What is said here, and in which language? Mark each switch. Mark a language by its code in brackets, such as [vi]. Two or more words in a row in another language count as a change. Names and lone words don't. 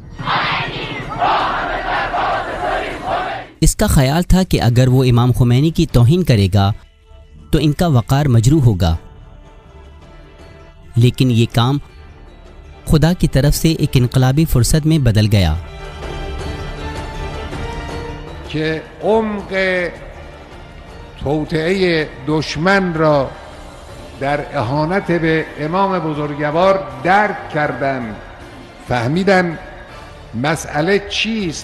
[ur] اس کا خیال تھا کہ اگر وہ امام خمینی کی توہین کرے گا تو ان کا وقار مجروح ہوگا، لیکن یہ کام خدا کی طرف سے ایک انقلابی فرصت میں بدل گیا. [fa] که عمق توطئه دشمن را در اهانت به امام بزرگوار درک کردند، فهمیدند مسئله چیست.